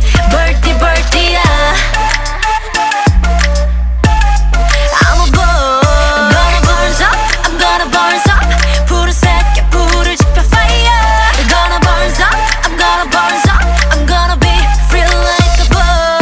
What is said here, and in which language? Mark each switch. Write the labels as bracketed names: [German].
[English] Birdie birdie야 I'm aboard. I'm gonna burn up, I'm gonna burn up. [Korean] 불을 새겨 불을 지펴 fire. [English] I'm gonna burn up, I'm gonna burn up. I'm gonna be free like a bird.